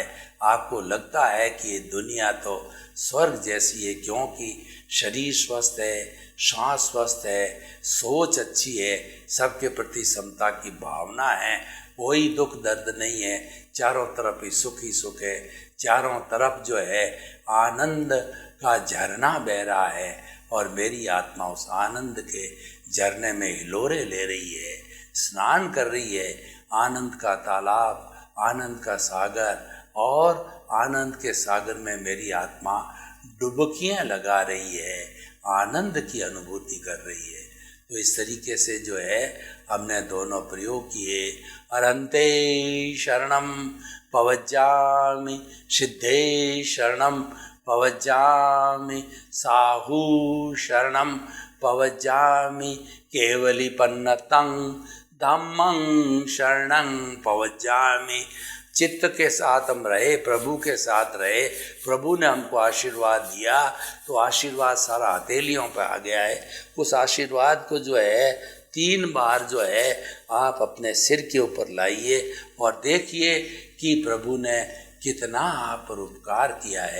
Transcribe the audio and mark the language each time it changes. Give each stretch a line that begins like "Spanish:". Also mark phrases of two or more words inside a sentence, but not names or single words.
Hindi: आपको लगता है कि ये दुनिया तो स्वर्ग जैसी है, क्योंकि शरीर स्वस्थ है, श्वास स्वस्थ है, सोच अच्छी है, सबके प्रति समता की भावना है, कोई दुख दर्द नहीं है, चारों तरफ ही सुख है, चारों तरफ जो है आनंद का झरना बह रहा है और मेरी आत्मा उस आनंद के झरने में हिलोरे ले रही है, स्नान कर रही है। आनंद का तालाब, आनंद का सागर, और आनंद के सागर में मेरी आत्मा डुबकियां लगा रही है, आनंद की अनुभूति कर रही है। तो इस तरीके से जो है हमने दोनों प्रयोग किए।
Prakrit languages: अरंते शरणम पवज्जामि, सिद्धे शरणम पवज्जामि, साहू शरणम पवज्जामि, केवलीपन्नतं धम्मं शरणं पवज्जामि।
Hindi: चित्त के साथ हम रहे, प्रभु के साथ रहे, प्रभु ने हमको आशीर्वाद दिया तो आशीर्वाद सारा हथेलियों पर आ गया है। उस आशीर्वाद को जो है 3 बार जो है आप अपने सिर के ऊपर लाइए और देखिए कि प्रभु ने कितना आप पर उपकार किया है।